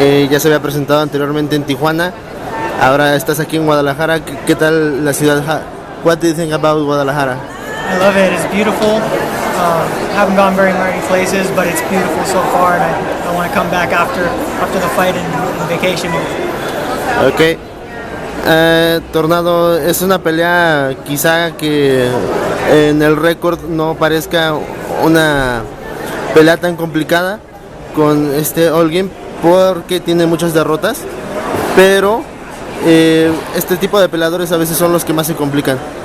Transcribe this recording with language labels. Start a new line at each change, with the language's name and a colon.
Spanish: Ya se había presentado anteriormente en Tijuana, ahora estás aquí en Guadalajara. ¿Qué tal la ciudad?
English: What do you think about Guadalajara? I love it. It's beautiful. Haven't gone very many places, but it's beautiful so far, and I want to come back after the fight and vacation here. Okay.
Spanish: Tornado, es una pelea quizá que en el récord no parezca una pelea tan complicada con Holguín, porque tiene muchas derrotas, pero este tipo de peleadores a veces son los que más se complican.